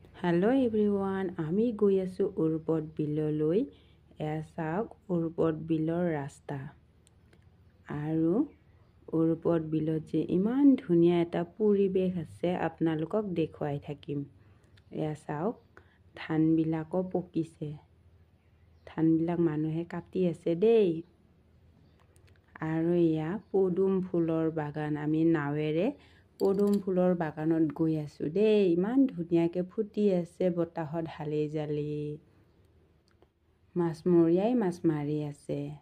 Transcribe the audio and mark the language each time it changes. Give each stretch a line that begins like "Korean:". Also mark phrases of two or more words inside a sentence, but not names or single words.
English: Hello everyone
Assamese: আমি গৈ আছো উৰ্পদ বিললৈ এয়া চাওক উৰ্পদ বিলৰ ৰাস্তা আৰু উৰ্পদ বিলত যে ইমান ধুনীয়া এটা পৰিবেশ আছে আপোনালোকক দেখুৱাই থাকিম এয়া চাওক ধান বিলাকো পকিছে ধান বিলাক মানুহে কাটি আছে দেই আৰু এয়া পদুম ফুলৰ বাগান আমি নাৱেৰে পদুম ফুলৰ বাগানত গৈ আছো দেই ইমান ধুনিয়াকে ফুটি আছে বতাহত হালি জালি মাছমৰীয়াই মাছ মাৰি আছে